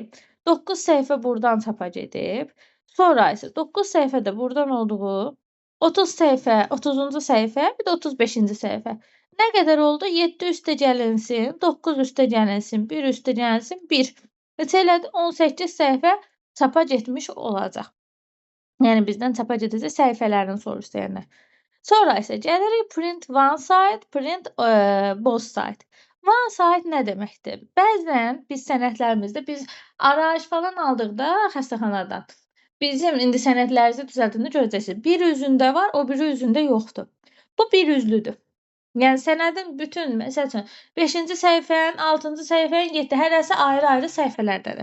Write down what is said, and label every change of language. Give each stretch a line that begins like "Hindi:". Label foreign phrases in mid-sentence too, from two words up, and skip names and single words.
Azerbaijani: 9 səhifə buradan çapa gedib. Sonra isə 9 səhifə də buradan olduğu 30 səhifə, 30-cu səhifə, bir də 35-ci səhifə. Nə qədər oldu? 7 üstə gəlinsin, 9 üstə gəlinsin, 1 üstə gəlinsin, 1. Neçə elədi? 18 səhifə çapa getmiş olacaq. Yəni bizdən çapa gedəcək səhifələrini soruşdu yəni. Sonra isə gəlirik
English: print one side, print both side. One side
Azerbaijani: nə deməkdir? Bəzən biz sənədlərimizdə biz arayış falan aldıqda xəstəxanadan bizim indi sənədlərinizi düzəldəndə görəcəksiniz. Bir üzündə var, o biri üzündə yoxdur. Bu bir üzlüdür. Yəni sənədin bütün, məsəl üçün 5-ci səhifənin, 6-cı səhifənin 7 hərəsi ayrı-ayrı səhifələrdədir.